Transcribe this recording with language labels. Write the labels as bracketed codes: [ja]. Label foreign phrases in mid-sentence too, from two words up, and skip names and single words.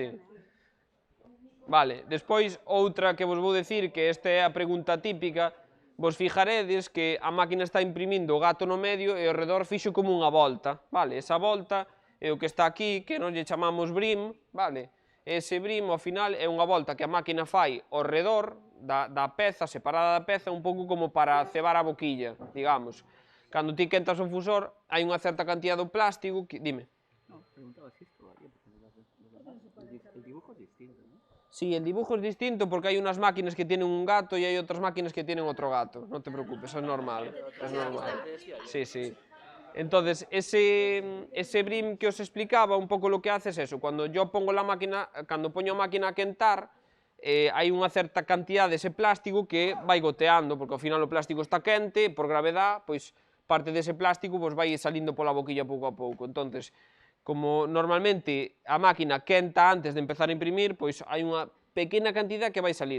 [gl] Vale, despois, outra que vos vou decir, que esta é a pregunta típica, vos fijaredes que a máquina está imprimindo o gato no medio e ao redor fixo como unha volta, vale? Esa volta é o que está aquí, que nos lle chamamos brim, vale? Ese brim, ao final, é unha volta que a máquina fai ao redor da peza, separada da peza, un pouco como para cebar a boquilla, digamos. Cando ti quentas o fusor, hai unha certa cantidad do plástico que... Dime. [es] No, preguntaba si esto varía, porque el dibujo es distinto, ¿no? Sí, el dibujo es distinto porque hay unas máquinas que tienen un gato y hay otras máquinas que tienen otro gato. No te preocupes, es normal. Es normal. Sí, sí. Entonces, ese brim que os explicaba, un poco lo que hace es eso. Cuando yo pongo la máquina, cuando pongo [gl] a máquina a quentar, hai unha certa cantidad dese plástico que vai goteando, porque ao final o plástico está quente, por gravedad, pois parte dese plástico pois vai salindo pola boquilla pouco a pouco. Entonces, como normalmente a máquina quenta antes de empezar a imprimir, pois hai unha pequena cantidad que vai salir.